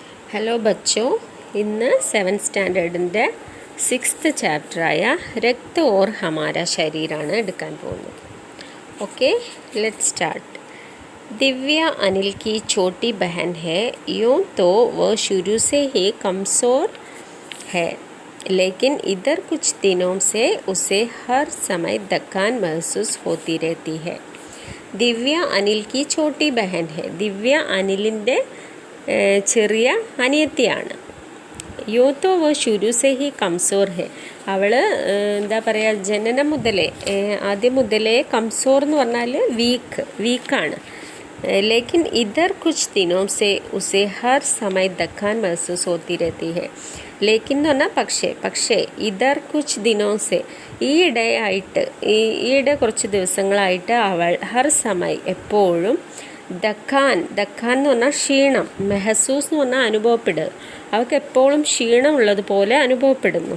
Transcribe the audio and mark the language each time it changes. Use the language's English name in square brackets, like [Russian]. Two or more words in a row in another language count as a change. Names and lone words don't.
[Hindi] हेलो बच्चों, [Malayalam] इന്ന് 7th സ്റ്റാൻഡേർഡിൻ്റെ 6th ചാപ്റ്ററായ രക്ത ഓർ ഹമാര ശരീരാണ് എടുക്കാൻ പോകുന്നത്. [English] okay, let's start. [Hindi] दिव्या अनिल की छोटी बहन है. यूँ तो वह शुरू से ही कमज़ोर है, लेकिन इधर कुछ दिनों से उसे हर समय थकान महसूस होती रहती है. ദിവ്യ അനിൽ की छोटी बहन है. [Malayalam] ദിവ്യ അനിലിൻ്റെ ചെറിയ അനിയത്തിയാണ്. [Hindi] यूँ तो वह शुरू से ही कमज़ोर है. [Malayalam] അവൾ എന്താ പറയുക, ജനനം മുതലേ ആദ്യം മുതലേ കംസോർ എന്ന് പറഞ്ഞാൽ വീക്കാണ്. [Hindi] लेकिन इधर कुछ दिनों से उसे हर समय थकान महसूस होती रहती है. [Malayalam] लेकिन എന്ന് പറഞ്ഞാൽ പക്ഷേ [Hindi] इधर कुछ दिनों से [Malayalam] ഈയിടെ കുറച്ച് ദിവസങ്ങളായിട്ട് അവൾ [Hindi] हर समय [Malayalam] എപ്പോഴും ദക്കാൻ എന്ന് പറഞ്ഞാൽ ക്ഷീണം, മെഹസൂസ് എന്ന് പറഞ്ഞാൽ അനുഭവപ്പെടുക. അവൾക്ക് എപ്പോഴും ക്ഷീണം ഉള്ളതുപോലെ അനുഭവപ്പെടുന്നു.